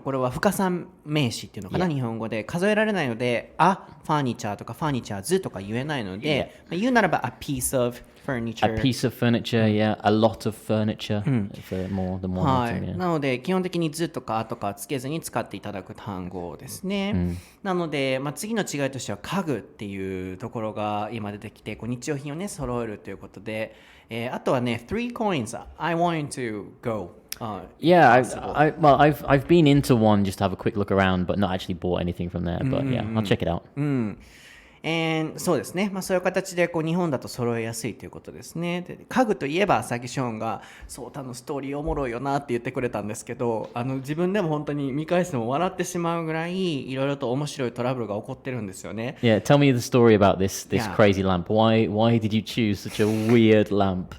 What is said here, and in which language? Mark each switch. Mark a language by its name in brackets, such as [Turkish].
[Japanese] これは不可算名詞っていうのかな、日本語で数えられないので、ファニチャーとかファニチャーズとか言えないので、言うならば [English] a piece of furniture. A piece of furniture, yeah. A lot of furniture for more than one [Japanese] はい、 [English] item, yeah. [Japanese] なので基本的に図とかとかつけずに使っていただく単語ですね、なので、次の違いとしては家具っていうところが今出てきて、こう日用品をね揃えるということで、あとはね [English] 3 coins I want to go. Yeah, I've been into one just to have a quick look around, but not actually bought anything from there. But yeah, I'll check it out. [Japanese] そうですね、そういう形でこう日本だと揃えやすいということですね。で家具といえばさっきショーンがソータのストーリーおもろいよなって言ってくれたんですけど、自分でも本当に見返しても笑ってしまうぐらいいろいろと面白いトラブルが起こってるんですよね。 [English] Yeah, tell me the story about this Yeah. crazy lamp. Why did you choose such a weird lamp?